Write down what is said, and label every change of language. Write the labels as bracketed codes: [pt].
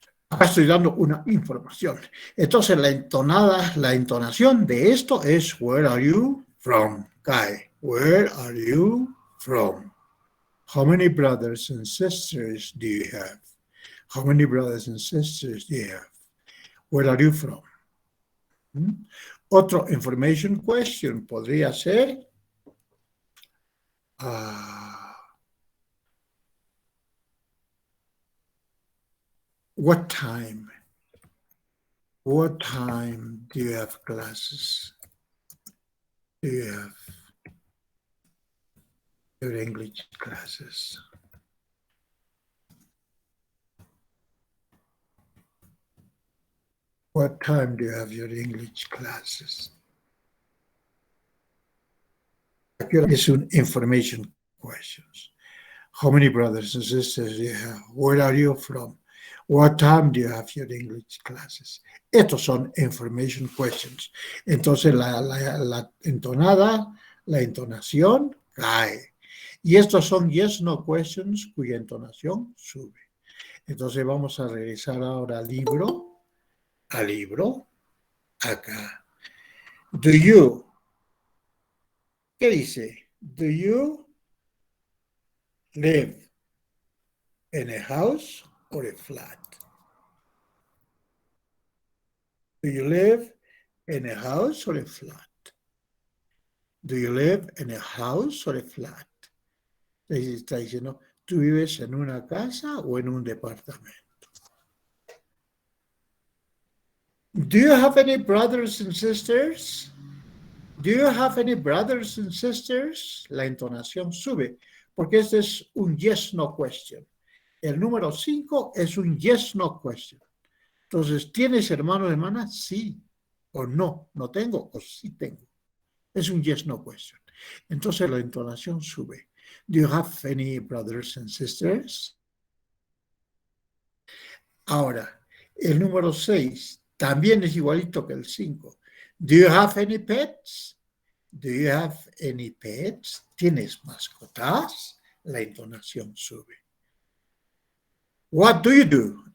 [es] Acá estoy dando una información. Entonces la entonación de esto es [en] where are you from? Cae. Where are you from? How many brothers and sisters do you have? How many brothers and sisters do you have? Where are you from? [es] Otro [en] information question [es] podría ser [en] what time? What time do you have classes? Do you have your English classes? What time do you have your English classes? It's an information questions. How many brothers and sisters do you have? Where are you from? What time do you have your English classes? [es] Estos son information questions. Entonces la entonada, la entonación cae. Y estos son yes, no questions cuya entonación sube. Entonces vamos a regresar ahora al libro, acá. [en] Do you, [es] ¿qué dice? [en] Do you live in a house or a flat? Do you live in a house or a flat? Do you live in a house or a flat? [es] Está diciendo, ¿tú vives en una casa o en un departamento? [en] Do you have any brothers and sisters? Do you have any brothers and sisters? [es] La entonación sube, porque este es un yes, no question. El número 5 es un yes, no question. Entonces, ¿tienes hermanos o hermanas? Sí. O no, no tengo, o sí tengo. Es un yes, no question. Entonces, la entonación sube. [en] Do you have any brothers and sisters? [es] Ahora, el número 6 también es igualito que el 5. [en] Do you have any pets? Do you have any pets? [es] ¿Tienes mascotas? La entonación sube. [en] What do you do?